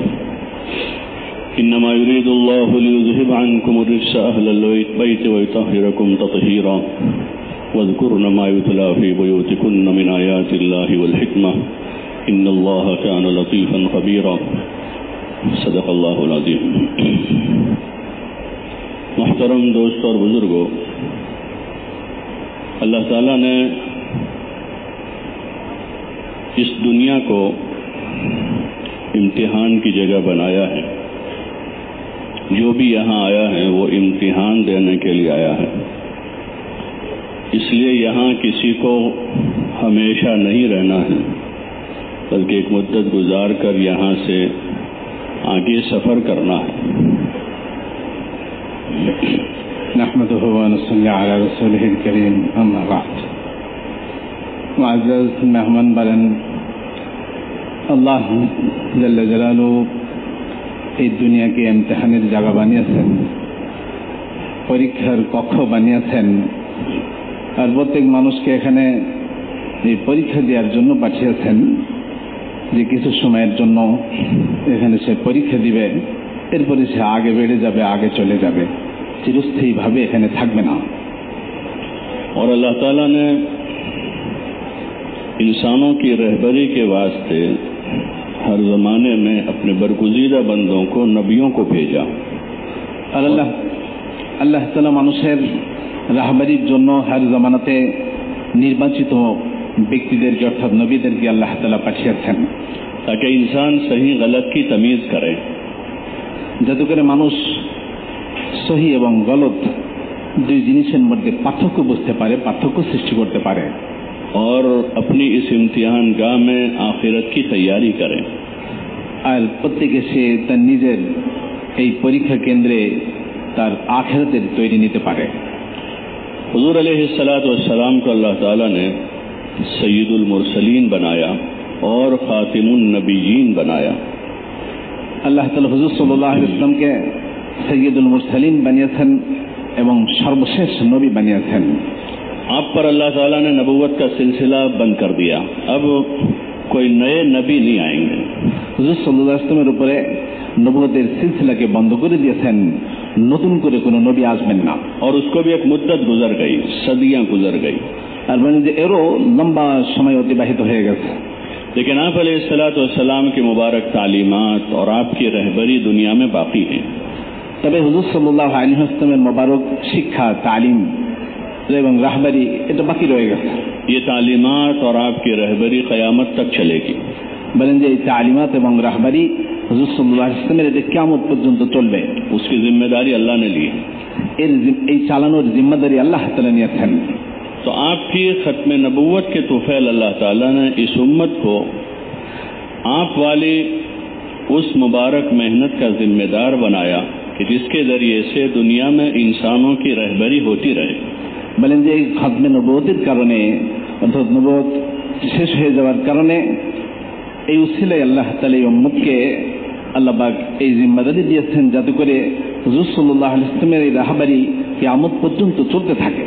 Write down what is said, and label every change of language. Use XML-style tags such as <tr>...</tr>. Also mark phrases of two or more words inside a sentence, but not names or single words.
<ar>إنما يريد الله ليذهب عنكم الرجس أهل البيت ويطهركم تطهيرا واذكرن ما يتلى في بيوتكن من آيات الله والحكمة إن الله كان لطيفا خبيرا صدق الله العظيم.</ar> <ur>محترم دوست اور بزرگوں، اللہ تعالیٰ نے اس دنیا کو امتحان کی جگہ بنایا ہے. جو بھی یہاں آیا ہے وہ امتحان دینے کے لیے آیا ہے. اس لیے یہاں کسی کو ہمیشہ نہیں رہنا ہے، بلکہ ایک مدت گزار کر یہاں سے آگے سفر کرنا ہے.</ur> <ar>نحمده ونصلي على رسوله الكريم اما بعد.</ar> <ur>معزز مہمان بلن اللہ جل جلالہ</ur> <bn>এই দুনিয়াকে ইমতিহানের জায়গা বানিয়েছেন, পরীক্ষার কক্ষ বানিয়েছেন, আর প্রত্যেক মানুষকে এখানে এই পরীক্ষা দেওয়ার জন্য পাঠিয়েছেন যে কিছু সময়ের জন্য এখানে সে পরীক্ষা দিবে, এরপরে সে আগে বেড়ে যাবে, আগে চলে যাবে, চিরস্থায়ীভাবে এখানে থাকবে না.</bn> <ur>اور اللہ تعالیٰ نے انسانوں کی رہبری کے واسطے ہر زمانے میں اپنے برگزیدہ بندوں کو نبیوں کو بھیجا.</ur> <bn>আর আল্লাহ তাআলা মানুষের রাহবারির জন্য হর জামানাতে নির্বাচিত ব্যক্তিদেরকে অর্থাৎ নবীদেরকে আল্লাহ তাআলা পাঠিয়েছেন,</bn> <ur>تاکہ انسان صحیح غلط کی تمیز کرے,</ur> <bn>যাতে করে মানুষ সহি এবং গলত দুই জিনিসের মধ্যে পার্থক্য বুঝতে পারে, পার্থক্য সৃষ্টি করতে পারে,</bn> <ur>اور اپنی اس امتحان گاہ میں آخرت کی تیاری کریں.</ur> <bn>আর প্রত্যেকে সে তার নিজের এই পরীক্ষা কেন্দ্রে তার আখিরাতের তৈরি নিতে পারে.</bn> <ur>حضور علیہ الصلاۃ والسلام کو اللہ تعالیٰ نے سید المرسلین بنایا اور خاتم النبیین بنایا.</ur> <bn>আল্লাহ তাআলা হুজুর সাল্লাল্লাহু আলাইহি ওয়াসাল্লামকে সৈয়দুল মুরসালিন বানিয়েছেন এবং সর্বশেষ নবী বানিয়েছেন.</bn> <ur>آپ پر اللہ تعالیٰ نے نبوت کا سلسلہ بند کر دیا. اب کوئی نئے نبی نہیں آئیں گے.</ur> <bn>হুজুর সাল্লাল্লাহু আলাইহি ওয়াসাল্লামের উপরে নবুয়তের সিলসিলাকে বন্ধ করে দিয়েছেন, নতুন করে কোনো নবী আসবেন না.</bn> <ur>اور اس کو بھی ایک مدت گزر گئی، صدیاں گزر گئی.</ur> <bn>আর মানে যে এরও লম্বা সময় অতিবাহিত হয়ে গেছে.</bn> <ur>لیکن آپ علیہ الصلاۃ والسلام کی مبارک تعلیمات اور آپ کی رہبری دنیا میں باقی ہیں.</ur> <bn>তবে হুজুর সাল্লাল্লাহু আলাইহি ওয়াসাল্লামের মোবারক শিক্ষা, তালিম এবং রাহবারি এটা বাকি রয়ে গেছে.</bn> <ur>یہ تعلیمات اور آپ کی رہبری قیامت تک چلے گی.</ur> <bn>বলেন যে এই তালিমাত এবং রাহবারি হুজুর সাল্লাল্লাহু আলাইহি ওয়াসাল্লামের এটা কিয়ামত পর্যন্ত চলবে.</bn> <ur>اس کی ذمہ داری اللہ نے لی.</ur> <bn>এই চালানোর জিম্মাদারি আল্লাহ তাআলা নিয়েছেন.</bn> <ur>تو آپ کی ختم نبوت کے طفیل اللہ تعالیٰ نے اس امت کو آپ والی اس مبارک محنت کا ذمہ دار بنایا کہ جس کے ذریعے سے دنیا میں انسانوں کی رہبری ہوتی رہے.</ur> <bn>বলেন যে এই খতমে নবুয়তের কারণে অর্থাৎ নবুয়ত শেষ হয়ে যাওয়ার কারণে এই উসিলায় আল্লাহ তাআলা এই উম্মতকে আল্লাহ পাক এই জিম্মাদারি দিয়েছেন যাতে করে হুজুর সাল্লাল্লাহু আলাইহি ওয়াসাল্লামের এই রাহবারি কিয়ামত পর্যন্ত চলতে থাকে</bn>